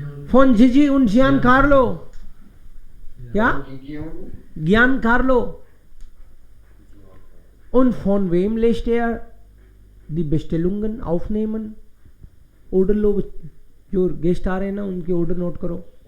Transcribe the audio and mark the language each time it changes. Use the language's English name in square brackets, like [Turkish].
[German] फोन जीजी उन जियान कार्लो, ja, Gian Carlo. Und von wem lässt er die Bestellungen aufnehmen? [Hindi] Order लो, जो guest आ रहे हैं ना उनके ऑर्डर नोट करो.